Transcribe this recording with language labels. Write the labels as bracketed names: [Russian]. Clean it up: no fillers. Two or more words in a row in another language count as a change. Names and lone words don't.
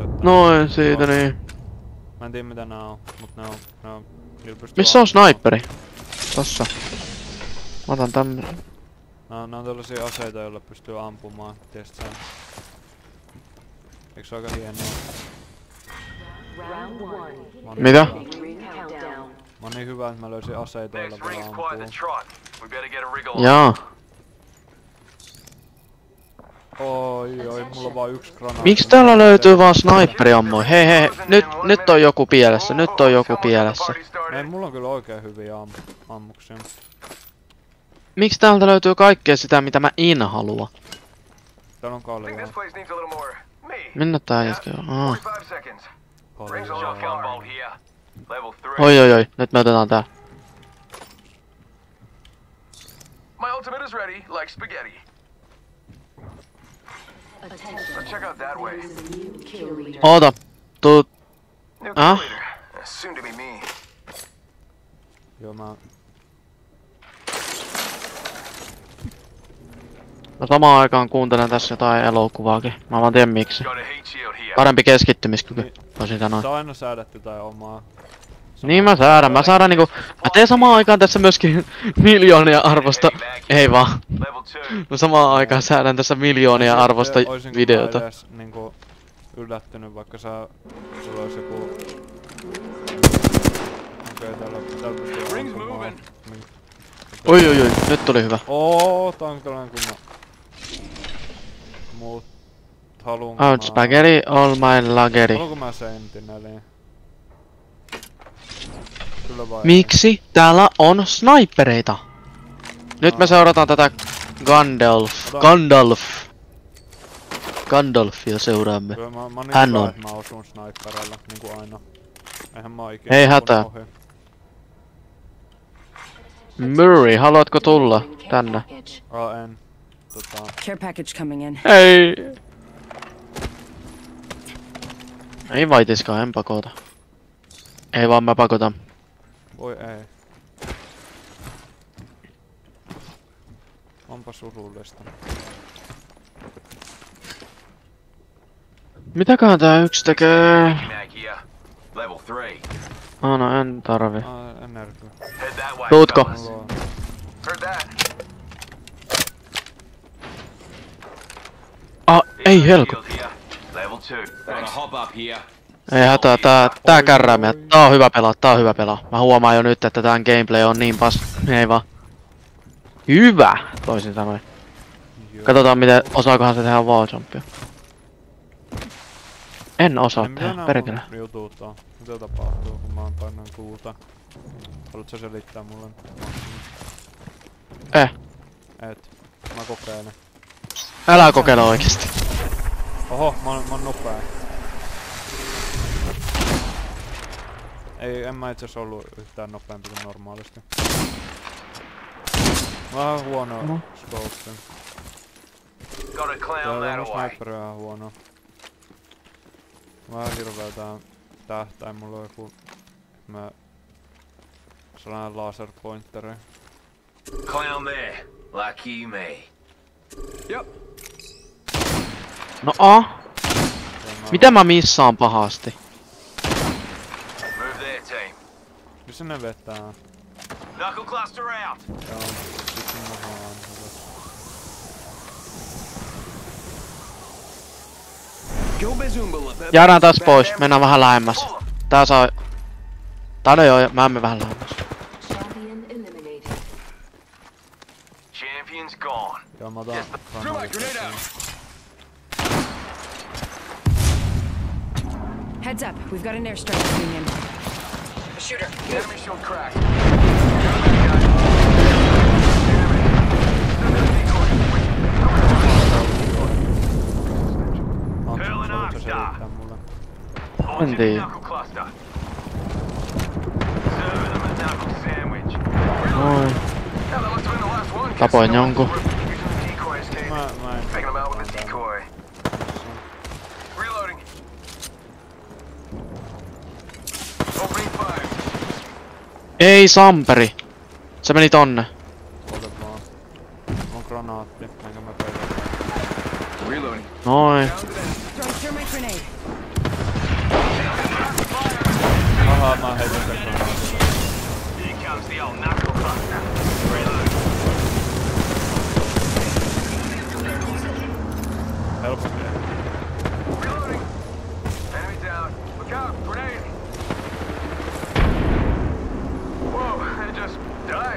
[Finnish] Noin siitä niin. Mä en tiedä mitä nää on, mut ne on niillä pystyy Missä on ampumaan. sniperi? Tossa. Mä otan tämmösen. Nää on tällaisia aseita, joilla pystyy ampumaan. Tiedät sä? Eikö se aika hienoa? [English] Round one. [Finnish] Mä oon Mitä? niin hyvä. Mä oon niin hyvä, että mä löysin aseita, joilla voi [English] rings quite the [Finnish] ampua. [English] trot. We better get a wriggle on. [Finnish] Jaa. Oi, mulla on vaan yksi granaatti. Miks täällä löytyy vaan sniperiammoi? Hei, nyt on joku pielessä, nyt on joku pielessä. Ei, mulla on kyllä oikein hyviä ammuksia. Miks täältä löytyy kaikkea sitä mitä mä en halua? Täällä on [English] I think [Finnish] kaljaa. [English] this place needs a little more me. [Finnish] Minne tää jätkä on? [English] 45 seconds. Rings on [Finnish] Kaljaa. [English] bolt here. Level 3. [Finnish] Oi, nyt me otetaan tää. [English] My ultimate is ready, like spaghetti. Let's check out that way. [Finnish] Oota. Tuu. [English] New Ah? kill leader. Soon to be me. [Finnish] Joo, Mä samaan aikaan kuuntelen tässä jotain elokuvaakin. Mä vaan tiedän miksi. [English] Got a heat shield here. [Finnish] Parempi keskittymiskyky. Voisin sanoa. Sä on aina säädetty tai omaa. Niin mä säädän niinku. Mä teen samaan aikaan tässä myöskin miljoonia arvosta. Ei vaan. [English] Level 2. [Finnish] Mä samaan aikaan säädän tässä miljoonia arvosta Oisinko videota. mä edes niinku yllättynyt, vaikka sulla olisi joku... Okei, täällä pystyy [English] Rings [Finnish] ampumaan. [English] moving. [Finnish] Niin. Oi, nyt tuli hyvä. Tää on tällainen kunnon... Mut... Haluunko [English] Out spaghetti, all my lageri. [Finnish] Haluunko mä sentineliin? Kyllä vai Miksi täällä on snipereita? Nyt me seurataan tätä Gandalfia seuraamme. Kyllä mä oon niin Hän hyvä, on. että mä osun sniperilla, niinku aina. Eihän mä oo ikinä Ei ampunut hätää. ohi. Murray, haluatko tulla tänne? En. [English] Care package coming in. [Finnish] Ei. Ei vaitiskaan, en pakota. Ei vaan mä pakotan. Voi ei. Onpa surullista. Mitäköhän tää yksi tekee? [English] Mag here. Level 3. [Finnish] No en tarvi. [English] Energy. Head that way. [Finnish] Tuutko? [English] fellas. [Finnish] Mulla on... [English] Heard that. [Finnish] Ei helku. [English] Shield here. Level 2. Gotta hop up here. [Finnish] Ei hätää, tää kärrää meidät. Tää on hyvä pelaa. Mä huomaan jo nyt, että tän gameplay on niin ei vaan. Hyvä, toisin sanoen. Katsotaan miten, osaakohan se tehdä walljumpia. En osaa tehdä, perkele. Jutut on. Mitä tapahtuu, kun mä oon painan kuuta? Haluatko selittää mulle? Et. Mä kokeilen. Älä kokeile oikeesti. Oho, mä oon nopea. En mä itse asiassa ollut yhtään nopeampi kuin normaalisti. Vähän huono scope. [English] Got a clown [Finnish] Täällä [English] that [Finnish] on [English] away. [Finnish] sniperi vähän huono. Vähän hirveä tähtäin, mulla on joku... Sellainen laser pointeri. [English] Clown there. Lucky me. [Finnish] No mitä mä missaan pahasti? [English] Move there, team. [Finnish] Missä ne vetää? [English] Knuckle cluster out. [Finnish] Joo, sitten mä vaan hyvä. [English] Go Bezumbala. [Finnish] Jäädään taas pois, mennään vähän lähemmäs. Tää saa... Tai no joo, mä menen vähän lähemmäs. [English] Champion eliminated. Champion's gone. [Finnish] Joo, mä otan [English] Heads up, we've got an airstrike coming in. A shooter. Enemy shield cracked. [Finnish] Haluatko sä selittää mulle? En tiedä. Noin. Tapoin jonkun. Mä en... [English] Taking him out with a decoy. Reloading. Opening fire. [Finnish] Ei samperi. Se meni tonne. Ota vaan. On granaatti, enkä mä pelaa. [English] Reloading. [Finnish] Noin. [English] Throwing thermite grenade. [Finnish] Ahaa, mä heitän sen granaatin. [English] Here comes the old knuckle cluster. Reloading. [Finnish] Helposti. [English] Reloading. Enemy down. Look out. Grenade. Whoa, they just died.